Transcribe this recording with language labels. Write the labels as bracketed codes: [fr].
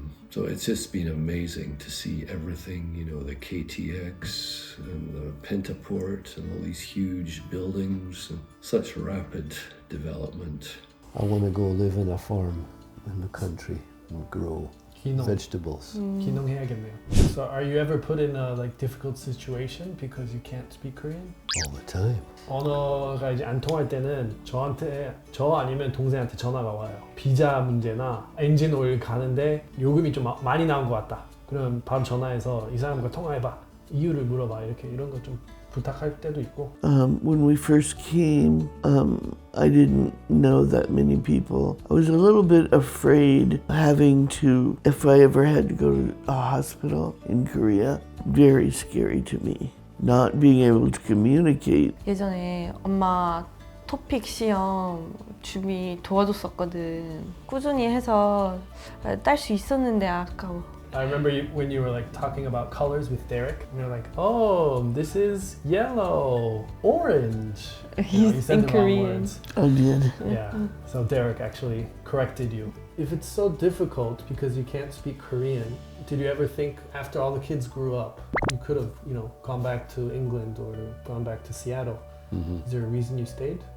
[en] So it's just been amazing to see everything, the KTX and the Pentaport and all these huge buildings and such rapid development. I want to go live in a farm in the country and grow vegetables. [ko] 기농해야겠네요. [en] So are you ever put in a difficult situation because you can't speak Korean? All the time. [ko] 언어가 이제 안 통할 때는 저 아니면 동생한테 전화가 와요. 비자 문제나 엔진 오일 가는데 요금이 좀 많이 나온 것 같다. 그러면 바로 전화해서 이 사람과 통화해봐. 이유를 물어봐. 이런 거 좀 부탁할 때도 있고. [en] When we first came, I didn't know that many people. I was a little bit afraid having to, if I ever had to go to a hospital in Korea, very scary to me. Not being able to communicate. [ko] 예전에 엄마 토픽 시험 준비 도와줬었거든. 꾸준히 해서 딸 수 있었는데 아까워. [en] I remember when you were talking about colors with Derek, and you're like, "Oh, this is yellow, orange." You said in the wrong Korean. words. I did. Yeah. So Derek actually corrected you. If it's so difficult because you can't speak Korean, did you ever think after all the kids grew up, you could have, gone back to England or gone back to Seattle? Is there a reason you stayed?